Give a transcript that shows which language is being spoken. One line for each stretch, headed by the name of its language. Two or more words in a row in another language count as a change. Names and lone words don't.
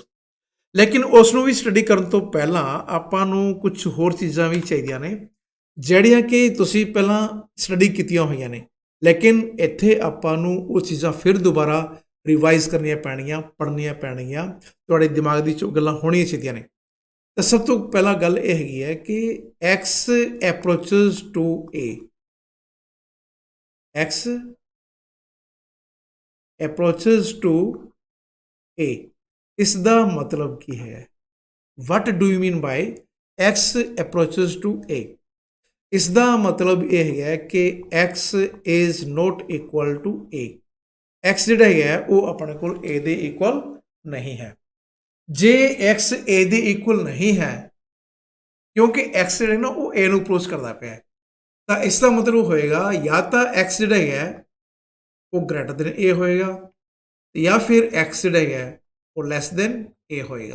Punjabi: ਲੇਕਿਨ ਉਸ ਨੂੰ ਵੀ ਸਟੱਡੀ ਕਰਨ ਤੋਂ ਪਹਿਲਾਂ ਆਪਾਂ ਨੂੰ ਕੁਝ ਹੋਰ ਚੀਜ਼ਾਂ ਵੀ ਚਾਹੀਦੀਆਂ ਨੇ ਜਿਹੜੀਆਂ ਕਿ ਤੁਸੀਂ ਪਹਿਲਾਂ ਸਟੱਡੀ ਕੀਤੀਆਂ ਹੋਈਆਂ ਨੇ, ਲੇਕਿਨ ਇੱਥੇ ਆਪਾਂ ਨੂੰ ਉਹ ਚੀਜ਼ਾਂ ਫਿਰ ਦੁਬਾਰਾ ਰਿਵਾਈਜ਼ ਕਰਨੀਆਂ ਪੈਣਗੀਆਂ, ਪੜ੍ਹਨੀਆਂ ਪੈਣਗੀਆਂ, ਤੁਹਾਡੇ ਦਿਮਾਗ ਦੀ 'ਚ ਗੱਲਾਂ ਹੋਣੀਆਂ ਚਾਹੀਦੀਆਂ ਨੇ। ਤਾਂ ਸਭ ਤੋਂ ਪਹਿਲਾਂ ਗੱਲ ਇਹ ਹੈਗੀ ਹੈ ਕਿ
English: x approaches to a, x approaches to a,
Punjabi: ਇਸ ਦਾ ਮਤਲਬ ਕੀ ਹੈ?
English: what do you mean by x approaches to a?
Punjabi: ਇਸ ਦਾ ਮਤਲਬ ਇਹ ਹੈਗਾ ਕਿ
English: x is not equal to a।
Punjabi: x ਜਿਹੜਾ ਹੈਗਾ ਉਹ ਆਪਣੇ ਕੋਲ a ਦੇ ਇਕੁਅਲ ਨਹੀਂ ਹੈ। ਜੇ x a ਦੇ ਇਕੁਅਲ ਨਹੀਂ ਹੈ ਕਿਉਂਕਿ x ਜਿਹੜਾ ਨਾ ਉਹ a ਨੂੰ ਅਪਰੋਚ ਕਰਦਾ ਪਿਆ, ਤਾਂ ਇਸ ਦਾ ਮਤਲਬ ਹੋਏਗਾ ਜਾਂ ਤਾਂ x ਜਿਹੜਾ ਹੈਗਾ ਉਹ
English: greater than
Punjabi: a ਹੋਏਗਾ ਜਾਂ ਫਿਰ x ਜਿਹੜਾ ਹੈਗਾ ਉਹ
English: less than
Punjabi: a ਹੋਏਗਾ।